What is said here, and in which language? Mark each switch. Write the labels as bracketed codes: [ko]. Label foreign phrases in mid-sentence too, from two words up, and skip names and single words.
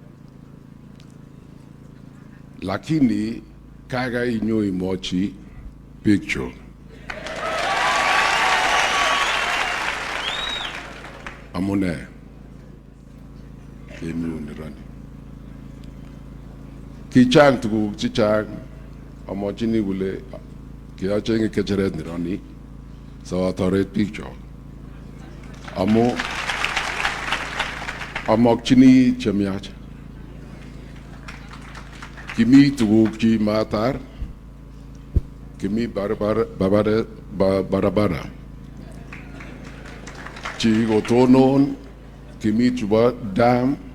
[kln] lakini kaga inyo imochi picture. Amune kemi rani. Kichang tuguk chichang amachini kule kiachenge kecheret nirani sawa toret picture. Amakchini chemiach. Kimi tuguk chi matar. Kimi barabara. Chi gotonon. Kimi chuba dam.